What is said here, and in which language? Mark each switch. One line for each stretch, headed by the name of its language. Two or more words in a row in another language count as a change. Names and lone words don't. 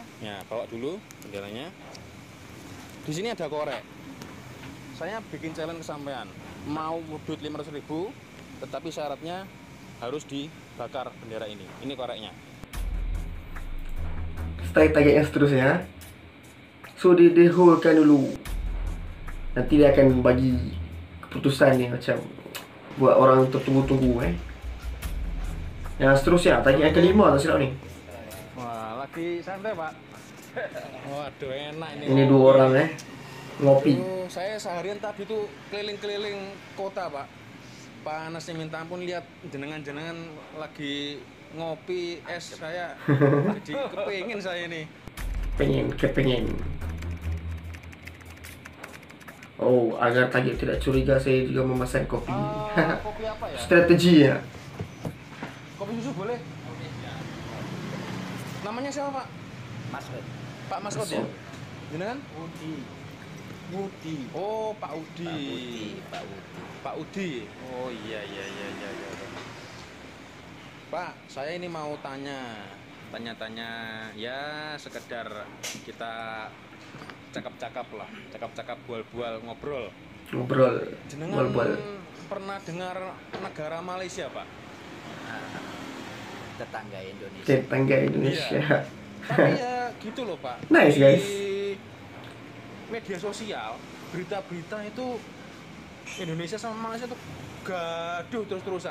Indonesian: Ya, bawa dulu benderanya. Di sini ada korek. Saya bikin challenge ke sampean. Mau duit 500.000, tetapi syaratnya harus dibakar bendera ini. Ini koreknya.
Malay: Targetnya seterusnya. So didahulukan dulu. Nanti dia akan bagi keputusan ni macam buat orang tertunggu-tunggu Yang seterusnya, target yang kelima tak silap ni.
Indonesian: Wah, lagi santai, Pak. Waduh, enak ini. Ini 2 orang ngopi. Saya seharian tadi tuh keliling-keliling kota, Pak. Panasnya minta ampun, lihat jenengan-jenengan lagi ngopi es, saya jadi kepingin saya ini. Kepingin. Oh, agar target tidak curiga, saya juga memesan kopi. Kopi apa ya? Strategi ya. Kopi susu boleh? Namanya siapa, Pak? Masuk. Pak Masud ya? Jenengan? Budi. Oh, Pak Udi. Pak Budi. Pak Udi. Oh iya. Pak, saya ini mau tanya-tanya ya sekedar kita
Malay: cakap-cakap lah, cakap-cakap bual-bual
Indonesian: ngobrol. Ngobrol. Jenengan pernah dengar negara Malaysia, Pak? Tetangga Indonesia. Tetangga Indonesia. Tapi ya gitu loh, Pak.
English: Nice, guys.
Indonesian: Di media sosial, berita-berita itu Indonesia sama Malaysia tuh gaduh terus-terusan.